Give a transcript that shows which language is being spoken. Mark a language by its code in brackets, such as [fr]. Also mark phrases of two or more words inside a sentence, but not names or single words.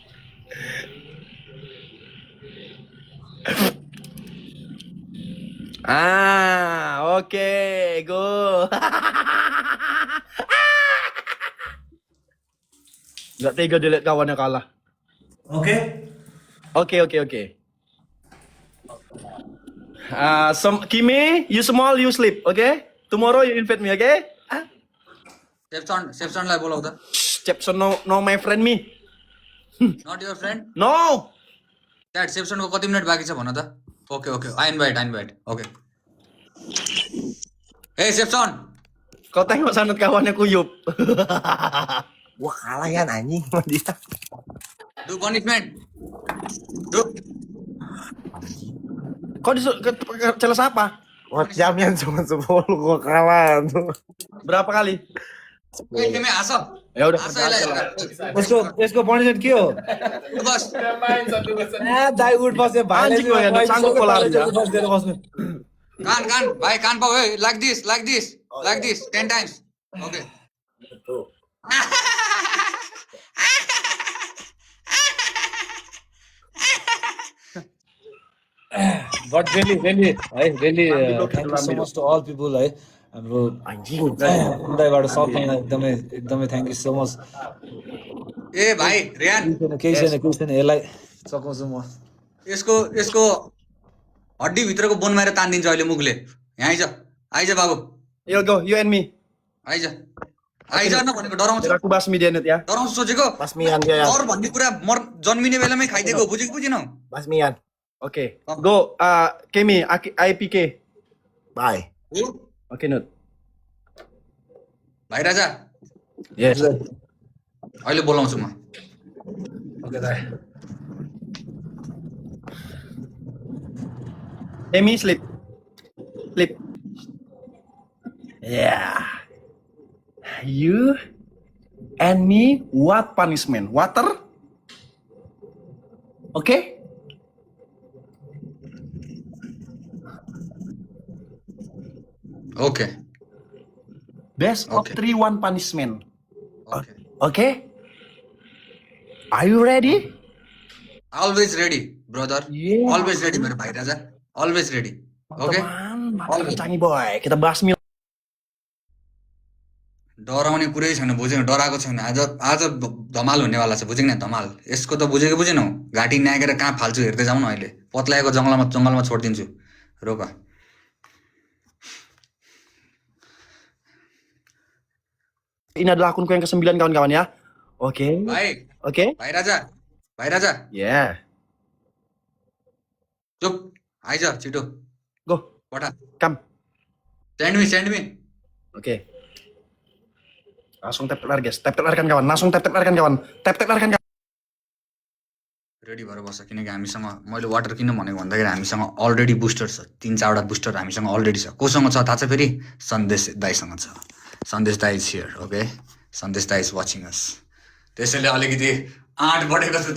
[en] Oke, go. [id] Gak tega dia lihat kawannya kalah. [en] Okay. [id] Oke. [en] Kimi, you small, you sleep, okay? Tomorrow you invite me, okay? [ne] Safe sound लाई बोलाऊ त. [en] Chepson, no, my friend me. Not your friend? No. Dad, safe sound को कति मिनट बाँकी छ भन त. Okay. I invite. Okay. Hey, safe sound. [id] Kau tengok sana kawannya kuyup. Wah kalah ya anjing sama dia. [en] Do punishment. Do. [id] Kau celes apa? Wah jamnya cuma 10 gua kalah tuh. Berapa kali? [ne] Hey, तिमी हाँस. [id] Ya udah. [ne] हाँस यसलाई. यसको पनिसमेन्ट के हो बस. दाइ उठ बस्यो भाइले [id] Anjing, yang sanggup pola aja. [ne] बस्नु कान भाइ कान पाऊ है. [en] Like this 10 times. Okay. बट really है really thank you so much to all people है [ne] हाम्रो हृदयबाट सबैलाई एकदमै [en] thank you so much [ne] ए भाइ रियान, केही छैन यसलाई सघाउँछु म यसको हड्डी भित्रको बोन मारेर तानिदिन्छ अहिले मुखले. यहाँ आइज बाबु. [en] Yo go, you and me. [ne] आइज न भनेको डराउँछ. [id] Aku basmi dia net ya. [ne] डराउँछ सोचेको. [id] Basmian dia ya. [ne] डर भन्ने कुरा जन्मिने बेलामै खाइदिएको. बुझेनौ? [id] Basmian. [en] Oke. Go, Kemi, IPK. Bye. [id] Oke, Nut. [ne] भाइ राजा, [en] Yes. [ne] अहिले बोलाउँछु म. [id] Oke, dah. [en] Kemi, sleep. Yeah. You and me, what punishment? Water? Okay? Okay. Best of Okay. 3, 1 punishment. Okay. Okay? Are you ready? Always ready, brother. Yeah. Always ready [ne] मेरो भाइ राजा. [en] Always ready. Okay? [id] Teman, canggih boy. Kita basmi. [ne] डराउने कुरै छैन. बुझेन? डराएको छैन. आज धमाल हुनेवाला छ. बुझेन? धमाल. यसको त बुझेको बुझेनौ. घाँटी न्यागेर कहाँ फाल्छु हेर्दै जाउँ न अहिले. पत्लाएको जङ्गलमा छोडिदिन्छु. रोक. [id] Ini adalah akunku yang ke-9 kawan-kawan ya. Oke. [ne] भाइ, [id] Oke. [ne] भाइ राजा. [en] Yeah. [ne] चुप. आइज छिटो. [en] Go. [ne] पठा. [en] Come. Send me. [id] Oke. Langsung tap lari guys. Tap larikan kawan. Langsung tap larikan kawan. Tap larikan kawan. [ne] रेडी भएर बस्छ किनकि हामीसँग मैले वाटर किन भनेको भन्दाखेरि हामीसँग [en] already booster [ne] छ. 3-4 बुस्टर हामीसँग अलरेडी छ. कोसँग छ थाहा छ फेरि? सन्देश दाइसँग छ. सन्देश दाइ [en] is here. [ne] ओके, सन्देश दाइ [en] is watching us. [ne] त्यसैले अलिकति आँट बढेको छ.